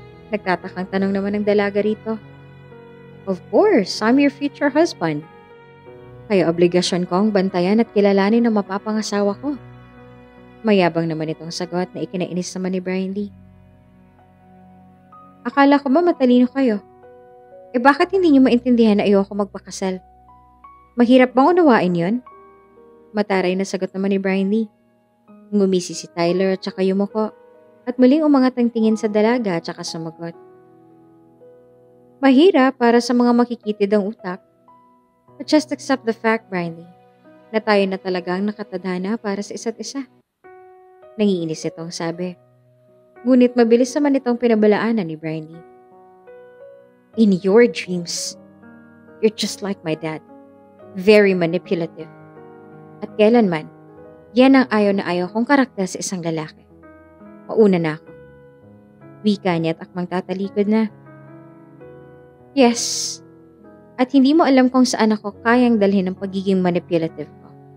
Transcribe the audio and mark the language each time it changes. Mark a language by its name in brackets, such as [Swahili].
[Filipino] Nagtatakang tanong naman ng dalaga rito. [English] Of course, I'm your future husband. [Filipino] Kaya obligasyon kong bantayan at kilalanin ang mapapangasawa ko. Mayabang naman itong sagot na ikinainis naman ni Brian Lee. Akala ko ba matalino kayo? Bakit hindi niyo maintindihan na ayoko magpakasal? Mahirap bang unawain yon? Mataray na sagot naman ni Brian Lee. Ngumisi si Tyler at saka yumuko at muling umangat ang tingin sa dalaga at saka sumagot. Mahirap para sa mga makikitid ang utak. [English] But just accept the fact, [Filipino] Brian Lee, na tayo na talagang nakatadhana para sa isa't isa. Nangiinis itong sabi. Ngunit mabilis naman itong pinabalaanan ni Brian Lee. [English] In your dreams, you're just like my dad. Very manipulative. [Filipino] At kailanman, yan ang ayaw na ayaw kong karakter sa isang lalaki. Mauna na ako. Wika niya at akmang tatalikod na. Yes. At hindi mo alam kung saan ako kayang dalhin ng pagiging manipulative ko.